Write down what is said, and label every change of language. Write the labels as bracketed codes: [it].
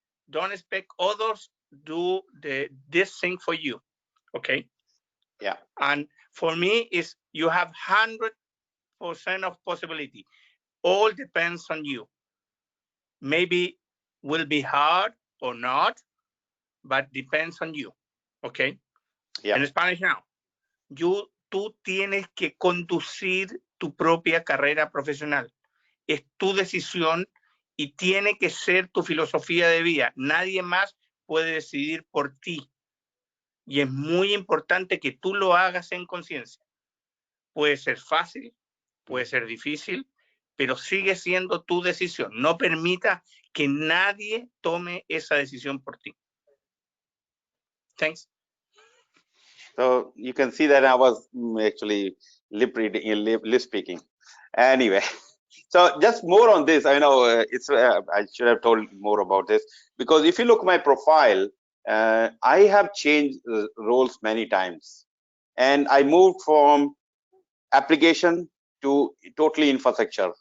[en] Don't expect others do this thing for you. Okay. Yeah. And for me, is you have 100% of possibility. All depends on you. Maybe will be hard or not, but depends on you. Okay. Yeah. In Spanish now, [es] tú tienes que conducir tu propia carrera profesional. Es tu decisión y tiene que ser tu filosofía de vida. Nadie más puede decidir por ti. Y es muy importante que tú lo hagas en conciencia. Puede ser fácil, puede ser difícil, pero sigue siendo tu decisión. No permita que nadie tome esa decisión por ti. [en] Thanks. So you can see that I was actually lip speaking. Anyway, so just more on this. I know I should have told more about this, because if you look at my profile, I have changed roles many times, and I moved from application to totally infrastructure.